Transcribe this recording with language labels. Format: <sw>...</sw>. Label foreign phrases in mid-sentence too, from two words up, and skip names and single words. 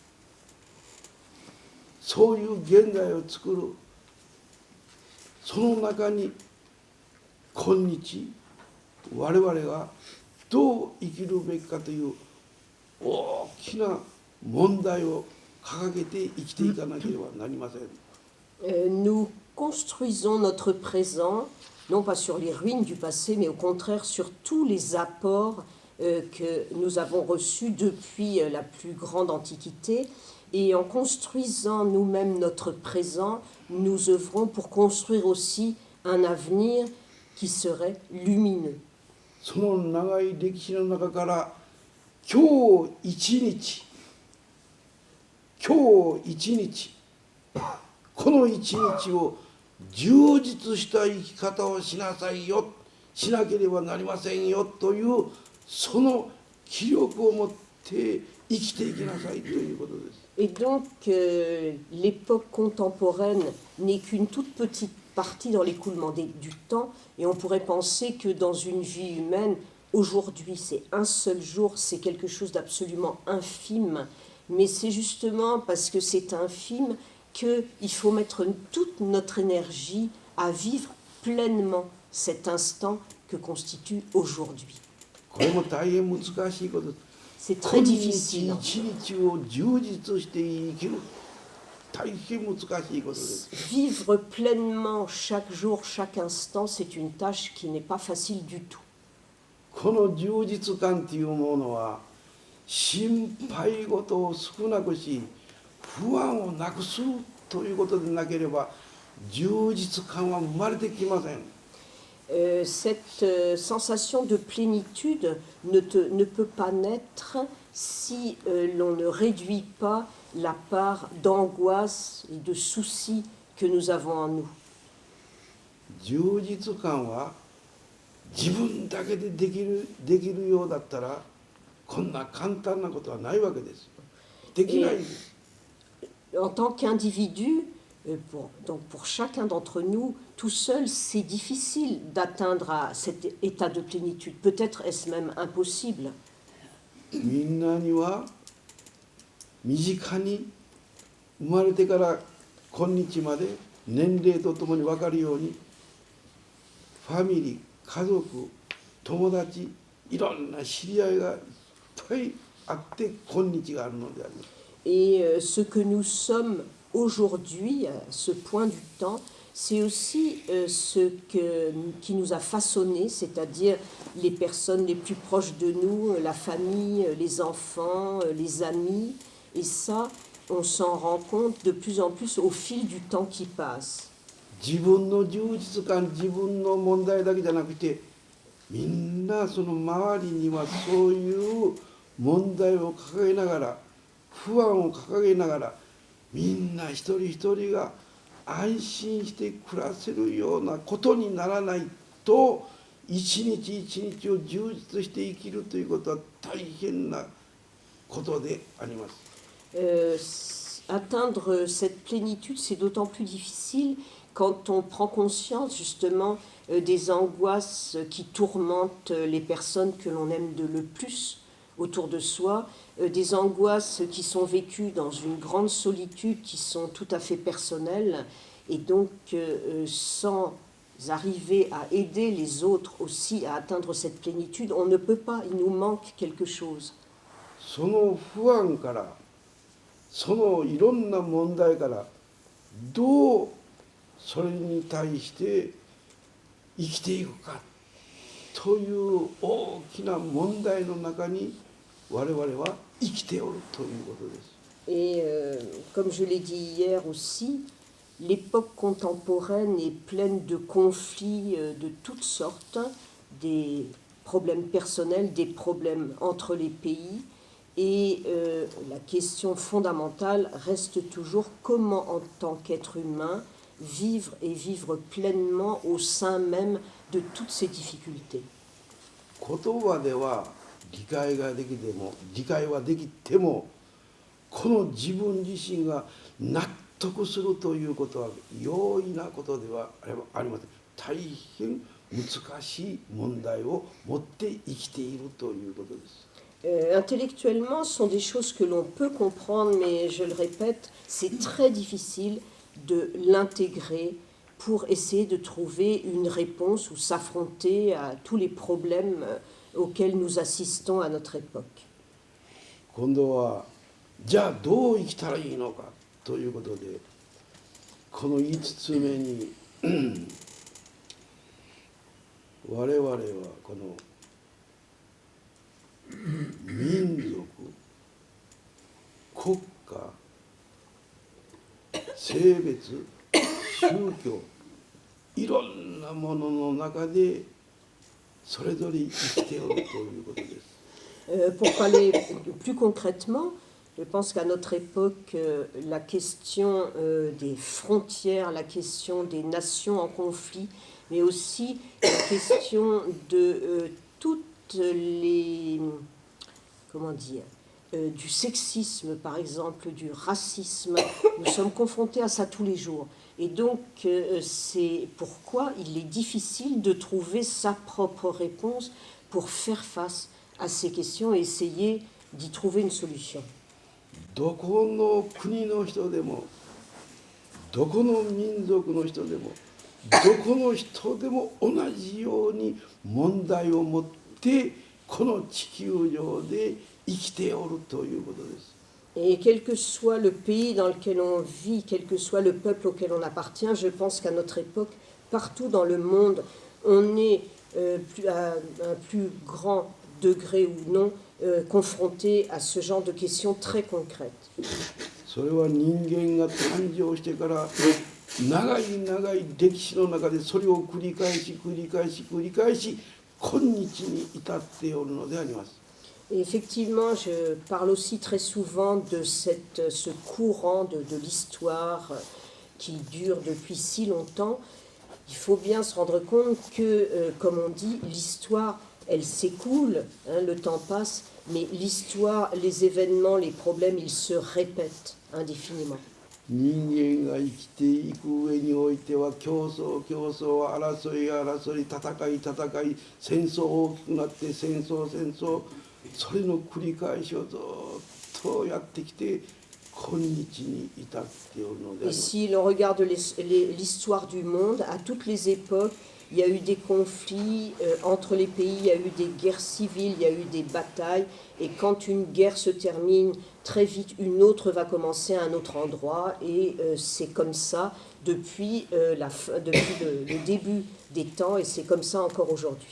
<ja>そういう現代を作る、その中に今日我々がどう生きるべきかという大きな問題を掲げて生きていかなければなりません。</ja> <fr>Nous construisons notre présent, non pas sur les ruines du passé, mais au contraire sur tous les apports que nous avons reçus depuis la plus grande antiquité. Et en construisant nous-mêmes notre présent, nous œuvrons pour construire aussi un avenir qui serait lumineux.</fr> <ja>その長い歴史の中から今日一日、今日一日、この一日を充実した生き方をしなさいよ、しなければなりませんよというその気力を持って生きていきなさいということです。</ja> <fr>Et donc, l'époque contemporaine n'est qu'une toute petite partie dans l'écoulement du temps, et on pourrait penser que dans une vie humaine, aujourd'hui, c'est un seul jour, c'est quelque chose d'absolument infime, mais c'est justement parce que c'est infime qu'il faut mettre toute notre énergie à vivre pleinement cet instant que constitue aujourd'hui.</fr> <ja>これも大変難しいことです。</ja> <fr>C'est très difficile.</fr> <ja>一日を充実して生きる大変難しいことです。</ja> <fr>Vivre pleinement chaque jour, chaque instant, c'est une tâche qui n'est pas facile du tout.</fr> <ja>この充実感というものは心配事を少なくし不安をなくすということでなければ充実感は生まれてきません。</ja> <fr>Cette sensation de plénitude ne peut pas naître si l'on ne réduit pas la part d'angoisse et de soucis que nous avons en nous.</fr> <ja>充実感は自分だけでできるようだったらこんな簡単なことはないわけです。できないです。</ja> <fr>En tant qu'individu, donc pour chacun d'entre nous, tout seul, c'est difficile d'atteindre à cet état de plénitude. Peut-être est-ce même impossible.</fr> <ja>みんなには身近に生まれてから今日まで年齢とともに分かるようにファミリー、家族、友達、いろんな知り合いがいっぱいあって今日があるのであります。</ja> <fr>Et ce que nous sommes aujourd'hui, à ce point du temps, c'est aussi qui nous a façonnés, c'est-à-dire les personnes les plus proches de nous, la famille, les enfants, les amis. Et ça, on s'en rend compte de plus en plus au fil du temps qui passe.</fr> <ja>自分の充実感、自分の問題だけじゃなくて、みんなその周りにはそういう問題を抱えながら、不安を掲げながら、みんな一人一人が安心して暮らせるようなことにならないと、一日一日を充実して生きるということは大変なことであります。</ja> <fr>Atteindre cette plénitude, c'est d'autant plus difficile quand on prend conscience justement des angoisses qui tourmentent les personnes que l'on aime le plus autour de soi, des angoisses qui sont vécues dans une grande solitude, qui sont tout à fait personnelles, et donc sans arriver à aider les autres aussi à atteindre cette plénitude, on ne peut pas, il nous manque quelque chose.</fr> <ja>その不安から、そのいろんな問題からどうそれに対して生きていくかという大きな問題の中に我々は生きておるということです。</ja> <fr>Et comme je l'ai dit hier aussi, l'époque contemporaine est pleine de conflits de toutes sortes, des problèmes personnels, des problèmes entre les pays. Et la question fondamentale reste toujours comment, en tant qu'être humain, vivre et vivre pleinement au sein même de toutes ces difficultés.</fr> <ja>言葉では理解はできても、この自分自身が納得するということは容易なことではありません。大変難しい問題を持って生きているということです。</ja> <fr>Intellectuellement, ce sont des choses que l'on peut comprendre, mais je le répète, c'est très difficile de l'intégrer pour essayer de trouver une réponse ou s'affronter à tous les problèmes auxquels nous assistons à notre époque.</fr> <ja>今度はじゃあどう生きたらいいのかということで、この5つ目に我々はこの民族、国家、性別、宗教、いろんなものの中でそれぞれ生きておるということです。</ja> <fr>Pour parler plus concrètement, je pense qu'à notre époque, la question des frontières, la question des nations en conflit, mais aussi la question de toutes les, comment dire, du sexisme par exemple, du racisme, nous sommes confrontés à ça tous les jours. Et donc c'est pourquoi il est difficile de trouver sa propre réponse pour faire face à ces questions et essayer d'y trouver une solution.</fr> <ja>どこの国の人でも、どこの民族の人でも、どこの人でも同じように問題を持ってこの地球上で生きておるということです。</ja> <fr>Et quel que soit le pays dans lequel on vit, quel que soit le peuple auquel on appartient, je pense qu'à notre époque, partout dans le monde, on est à un plus grand degré ou non confronté à ce genre de questions très concrètes.</fr> <ja>それは人間が誕生してから長い長い歴史の中でそれを繰り返し繰り返し繰り返し今日に至っておるのであります。</ja> <fr>Et effectivement, je parle aussi très souvent de ce courant de l'histoire qui dure depuis si longtemps. Il faut bien se rendre compte que, comme on dit, l'histoire, elle s'écoule, hein, le temps passe, mais l'histoire, les événements, les problèmes, ils se répètent indéfiniment.</fr> <ja>人間が生きていく上においては競争競争争い争い戦い戦い戦争大きくなって戦争戦争それの繰り返しをずっとやってきて今日に至っておるのであります。</ja> <fr>Et si l'on regarde l'histoire du monde, à toutes les époques, il y a eu des conflits entre les pays, il y a eu des guerres civiles, il y a eu des batailles, et quand une guerre se termine, très vite une autre va commencer à un autre endroit, et c'est comme ça depuis, depuis le début des temps, et c'est comme ça encore aujourd'hui.</fr>